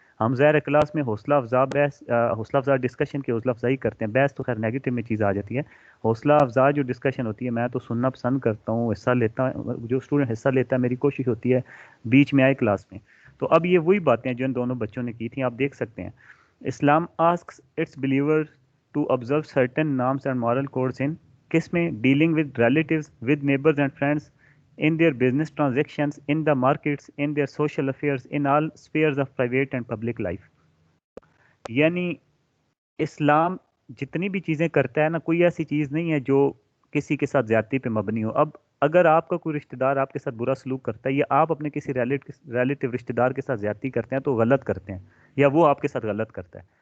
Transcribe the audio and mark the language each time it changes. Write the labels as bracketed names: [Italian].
[Urdu] ہم ظاہر کلاس میں حوصلہ افزا ڈسکشن کی حوصلہ افزائی کرتے ہیں. بحث تو خیر نیگیٹو میں چیز آ جاتی ہے، حوصلہ افزا جو ڈسکشن ہوتی ہے میں تو سننا پسند کرتا ہوں، حصہ لیتا ہوں. جو اسٹوڈنٹ حصہ لیتا ہے میری کوشش ہوتی ہے بیچ میں آئے کلاس میں. تو اب یہ وہی باتیں جو ان دونوں بچوں نے کی تھیں، آپ دیکھ سکتے ہیں. [English] Islam asks its believers to observe certain norms and moral codes in [Urdu] کس میں [English] dealing with relatives, with neighbors and friends, in their business transactions, in the markets, in their social affairs, in all spheres of private and public life. [Urdu] یعنی اسلام جتنی بھی چیزیں کرتا ہے نا، کوئی ایسی چیز نہیں ہے جو کسی کے ساتھ زیادتی پہ مبنی ہو. اب اگر آپ کا کوئی رشتہ دار آپ کے ساتھ برا سلوک کرتا ہے، یا آپ اپنے کسی ریلیٹیو رشتہ دار کے ساتھ زیادتی کرتے ہیں تو غلط کرتے ہیں، یا وہ آپ کے ساتھ غلط کرتا ہے.